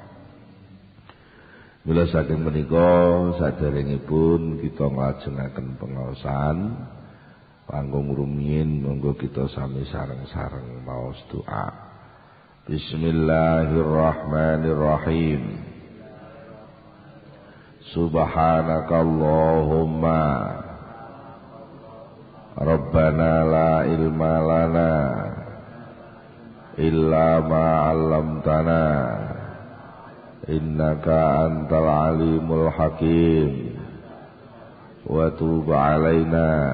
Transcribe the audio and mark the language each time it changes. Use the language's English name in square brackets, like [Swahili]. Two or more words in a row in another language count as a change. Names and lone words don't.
[Javanese] Mila saking menika saderengipun kita nglajengaken pengaosan kanggo ngrumiyin monggo kita sami sareng-sareng maos doa. [Arabic] بسم الله الرحمن الرحيم. سبحانك اللهم ربنا لا علم لنا إلا ما علمتنا إنك أنت العليم الحكيم وتب علينا